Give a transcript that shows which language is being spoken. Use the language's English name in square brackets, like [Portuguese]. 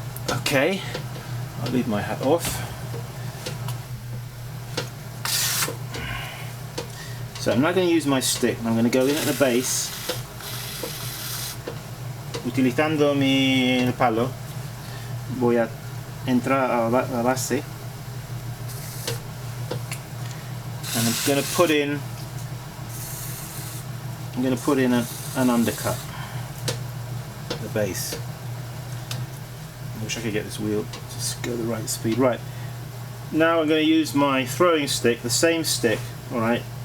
[English] Okay, I'll leave my hat off. So I'm now going to use my stick and I'm going to go in at the base. [Spanish] Utilizando mi palo, voy a entrar a la base. [English] And I'm going to put in an undercut at the base. I wish I could get this wheel to go the right speed. Right, now I'm going to use my throwing stick, the same stick, alright.